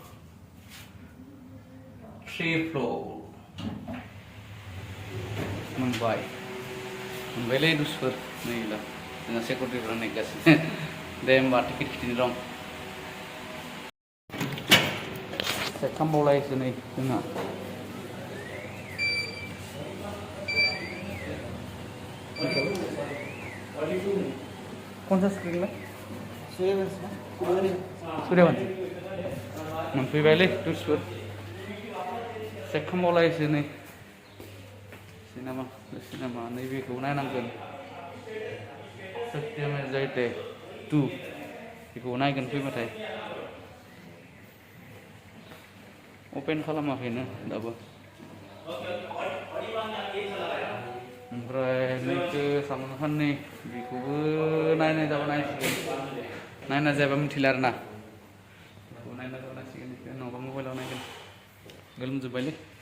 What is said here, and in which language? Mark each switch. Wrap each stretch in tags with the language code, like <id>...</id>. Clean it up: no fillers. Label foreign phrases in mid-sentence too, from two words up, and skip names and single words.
<brx>3 फ्ल'र मोनबायलै दुसफोर नै ला जोंहा सेक्युरिटिफोरा नेगासिनो दे होमबा टिकेट खिथिनो दं चेक खालामबावलायोसो नै जोंहा</brx> <hi>कौन सा स्क्रीन में</hi> <brx>सूर्यवंशी मोनफैबायलै दुसफोर चेक खालामबावलायोसो नै सिनेमा नैबेखौ नायनांगोन सत्यमेव जयते 2 बेखौ नायगोन फैबाथाय अपेन खालामाखैनो दाबो ओमफ्राय नैखो सालमान खाननि बेखौबो नायनाय जाबा नायसिगोन नायना जायाबा मिथिला आरो ना बेखौ नायना जाबा नायसिगोन नङाबा मबाइलाव नायगोन गोलोमजोब्बायलै</brx>